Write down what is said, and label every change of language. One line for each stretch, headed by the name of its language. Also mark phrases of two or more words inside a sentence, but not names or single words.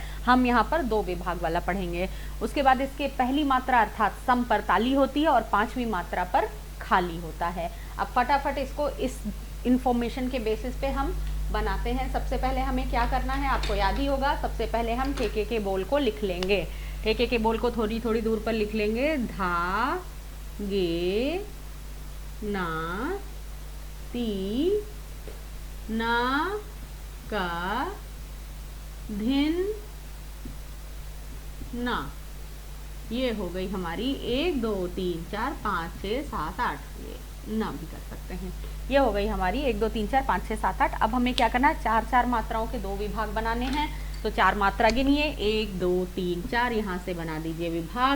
Hindi: हम यहाँ पर 2 विभाग वाला पढ़ेंगे। उसके बाद इसके पहली मात्रा अर्थात सम पर ताली होती है और 5वीं मात्रा पर खाली होता है। अब फटाफट इसको इस इंफॉर्मेशन के बेसिस पे हम बनाते हैं। सबसे पहले हमें क्या करना है, आपको याद ही होगा। सबसे पहले हम ठेके के बोल को लिख लेंगे। ठेके के बोल को थोड़ी थोड़ी दूर पर लिख लेंगे। धा गे ना ती ना का धिन ना। ये हो गई हमारी 1 2 3 4 5 6 7 8, ये ना भी कर सकते हैं। ये हो गई हमारी 1 2 3 4 5 6 7 8। अब हमें क्या करना है, 4 मात्राओं के 2 विभाग बनाने हैं। तो 4 मात्रा गिनिए, 1 2 3 4, यहाँ से बना दीजिए विभाग।